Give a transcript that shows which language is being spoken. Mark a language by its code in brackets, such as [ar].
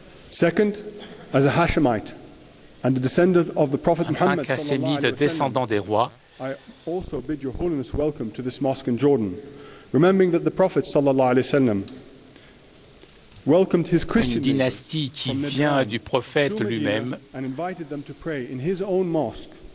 [en] Second, as a Hashemite and a descendant of the Prophet Muhammad [ar] sallallahu alaihi [fr] descendant des rois, [en] I also bid your holiness welcome to this mosque in Jordan, remembering that the Prophet [ar] sallallahu alaihi wasallam [en] welcomed his Christian [fr] une dynastie qui vient du prophète lui-même. [en] and invited them to pray in his own mosque.